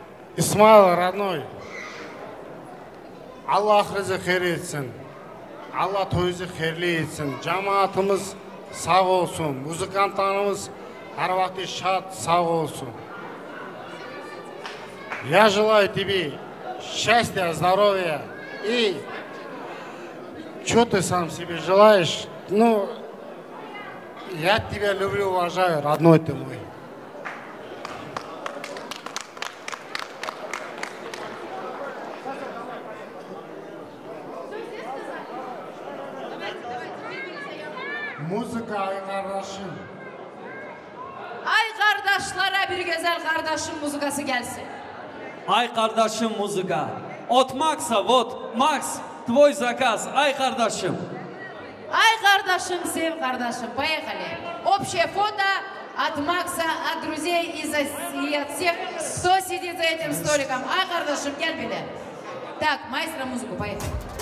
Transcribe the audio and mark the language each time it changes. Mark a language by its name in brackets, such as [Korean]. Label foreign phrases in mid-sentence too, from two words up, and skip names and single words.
[Turkish] İsmail родной, Allah ahırızı xeyir etsin. Allah toyunuzu xeyirli etsin. Cemaatimiz sağ olsun. Muzikantlarımız her vakti şad sağ olsun. [Russian] Я желаю тебе счастья, здоровья и что ты сам себе желаешь? Ну, я тебя люблю, уважаю, родной ты мой. [Turkish] Muzika ay kardeşim. Ay kardeşlere bir güzel kardeşim muzikası gelsin. Ай, kardeşim muzika. [Russian] От Макса, вот, Макс, твой заказ. [Turkish] Ай, kardeşim. Ай, kardeşim, sev kardeşim, [Russian] поехали. Общее фото от Макса, от друзей и от всех, кто сидит за этим столиком. [Turkish] Ай, kardeşim, gel bile. [Russian] Так, маэстро, музыку, поехали.